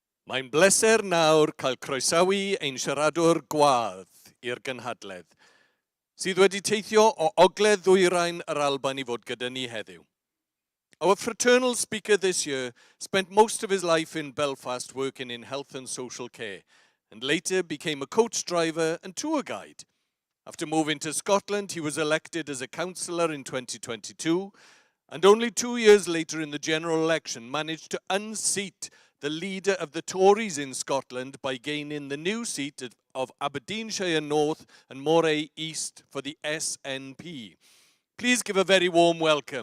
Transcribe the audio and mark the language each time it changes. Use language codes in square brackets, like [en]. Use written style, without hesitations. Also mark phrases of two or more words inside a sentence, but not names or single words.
[cy] Mae'n bleser nawr cael croesawu ein siaradwr gwadd i'r gynhadledd, sydd wedi teithio o ogledd ddwyrain yr Alban I fod gyda ni heddiw. [en] Our fraternal speaker this year spent most of his life in Belfast working in health and social care, and later became a coach driver and tour guide. After moving to Scotland, he was elected as a councillor in 2022, and only 2 years later in the general election managed to unseat the leader of the Tories in Scotland by gaining the new seat of Aberdeenshire North and Moray East for the SNP. Please give a very warm welcome.